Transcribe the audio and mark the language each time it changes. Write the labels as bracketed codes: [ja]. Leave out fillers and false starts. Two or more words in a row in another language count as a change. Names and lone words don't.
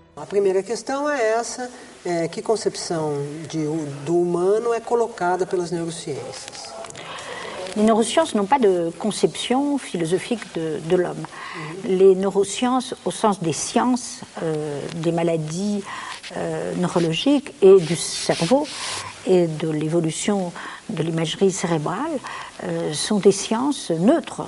[pt] primeira questão é essa, que concepção do humano é colocada pelas neurociências? [fr] Les neurosciences n'ont pas de conception philosophique de l'homme. Les neurosciences, au sens des sciences, des maladies neurologiques et du cerveau et de l'évolution de l'imagerie cérébrale, sont des sciences neutres.